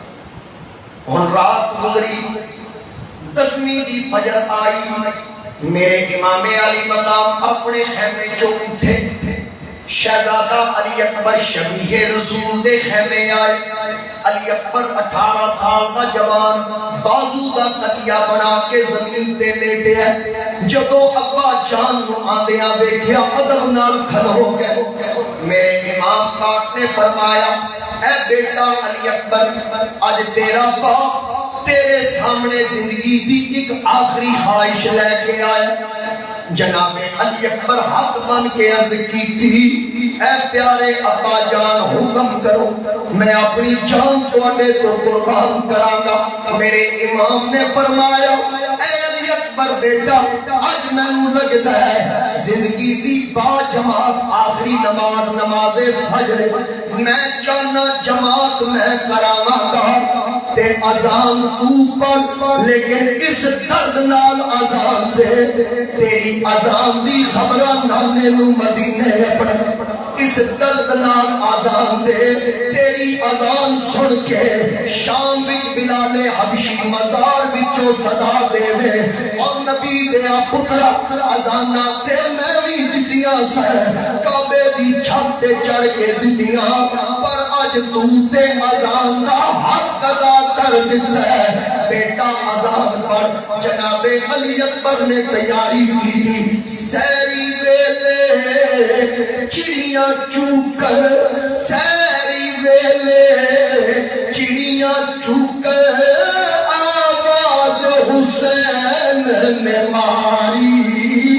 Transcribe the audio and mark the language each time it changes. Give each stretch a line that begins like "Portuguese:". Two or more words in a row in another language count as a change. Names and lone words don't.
Punjabi: ہن رات گزری, 10ویں دی فجر آئی, میرے امام علی مقام اپنے خیمے چوں اٹھے. شہزادہ علی اکبر شبیہ رسول دے خیمے آئے. علی اکبر 18 سال دا جوان, بازو دا تکیا بنا کے زمین تے لیٹے ہے. جدو ابا جان نو آندیاں ویکھیا ادب نال کھلو گئے. میرے امام پاک نے فرمایا اے بیٹا علی اکبر, اج تیرا باپ تیرے سامنے زندگی دی ایک آخری خواہش لے کے آیا. جناب علی اکبر ہاتھ بن کے عرض کی تھی, اے پیارے ابا جان حکم کرو, میں اپنی جان تواڈے تو قربان کراں گا. میرے امام نے فرمایا اے علی اکبر بیٹا, اج مینوں لگدا ہے زندگی دی با جماعت آخری نماز نماز فجر, میں چاہنا جماعت میں کراواں گا تے اذان تو پڑھ, لیکن اس درد نال اذان دے, تیری اذان دی خبراں نانے نو مدینے اپنے, اس درد نال اذان دے, تیری اذان سن کے شام وچ بلال حبشی مزار وچوں صدا دے, اور نبی دے پترا اذاناں تے میں وی دتیاں سن, کعبے دی چھت تے چڑھ کے دتیاں, پر اج تو تے اذان دا حق ادا کر دیتا ہے. بیٹا اذان پر جناب علی اکبر نے تیاری کی. سیری ویلے چڑیاں چوکر, سیری ویلے چڑیاں چوکر, آواز حسین نے ماری.